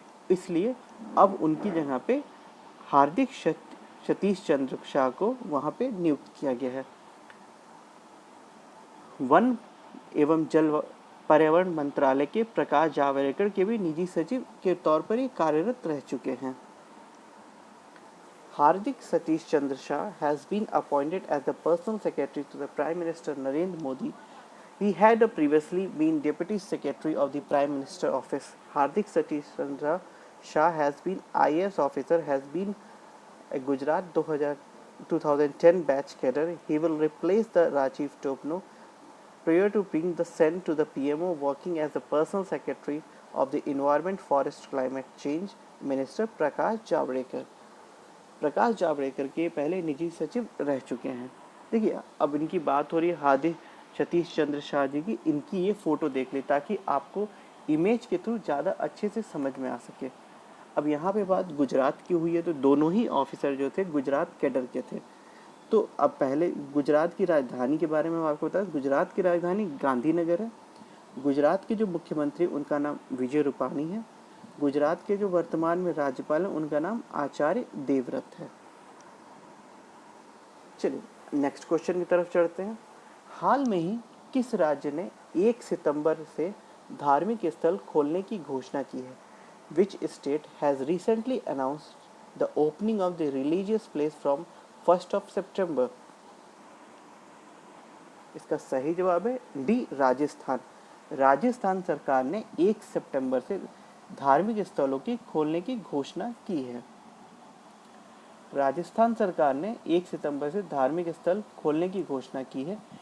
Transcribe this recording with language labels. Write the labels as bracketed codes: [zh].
[hi] इसलिए अब उनकी जगह पे हार्दिक सतीश चंद्र शाह को वहाँ पे नियुक्त किया गया है। वन एवं जल पर्यावरण मंत्रालय के प्रकाश जावड़ेकर के भी निजी सचिव के तौर पर ही कार्यरत रह चुके हैं। [en] Hardik Satish Chandra Shah has been appointed as the personal secretary to the Prime Minister Narendra Modi. He had previously been Deputy Secretary of the Prime Minister Office. Hardik Satish Chandra Shah has been IAS officer, has been a Gujarat 2010 batch cadre. He will replace the Rajiv Topno prior to being the sent to the PMO, working as the personal secretary of the Environment, Forest, Climate Change Minister Prakash Javadekar. [hi] Prakash Javadekar के पहले निजी सचिव रह चुके हैं। देखिए अब इनकी बात हो रही है हार्दिक सतीश चंद्र शाह जी की। इनकी ये फ़ोटो देख ले ताकि आपको इमेज के थ्रू ज़्यादा अच्छे से समझ में आ सके। अब यहाँ पे बात गुजरात की हुई है, तो दोनों ही ऑफिसर जो थे गुजरात कैडर के थे। तो अब पहले गुजरात की राजधानी के बारे में आपको बता, गुजरात की राजधानी गांधीनगर है। गुजरात के जो मुख्यमंत्री उनका नाम विजय रूपाणी है। गुजरात के जो वर्तमान में राज्यपाल हैं उनका नाम आचार्य देवव्रत है। चलिए नेक्स्ट क्वेश्चन की तरफ चढ़ते हैं। हाल में ही किस राज्य ने 1 सितंबर से धार्मिक स्थल खोलने की घोषणा की है? [en] Which state has recently announced the opening of the religious place from 1st of September? [hi] इसका सही जवाब है डी, राजस्थान। राजस्थान सरकार ने 1 सितंबर से धार्मिक स्थलों की खोलने की घोषणा की है। राजस्थान सरकार ने 1 सितंबर से धार्मिक स्थल खोलने की घोषणा की है।